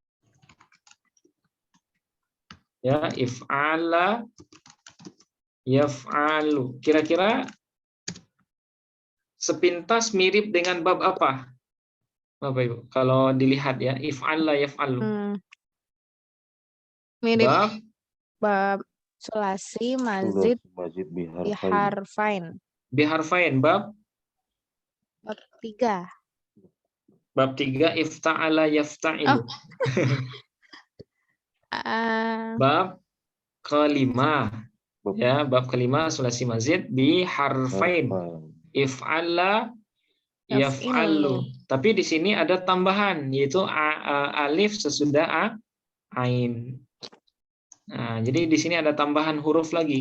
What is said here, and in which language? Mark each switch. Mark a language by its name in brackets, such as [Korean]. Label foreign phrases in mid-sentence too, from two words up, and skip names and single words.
[Arabic] Ya, افعالّ يفعالّ. [Indonesian] Kira-kira sepintas mirip dengan bab apa? Bapak Ibu, kalau dilihat ya, [Arabic] افعالّ يفعالّ. [Indonesian] Mirip Bab [Arabic] باب ثلاثي مزيد مزيد بحرفين. biharfain. بحرفين باب [Indonesian] Bab 3. [Arabic] باب 3 افتعل يفتعل. [Indonesian] Bab kelima, ya, bab kelima [Arabic] ثلاثي مزيد بحرفين. افعالّ يفعالّ. [Indonesian] Tapi di sini ada tambahan, yaitu alif sesudah ain. Nah, jadi di sini ada tambahan huruf lagi.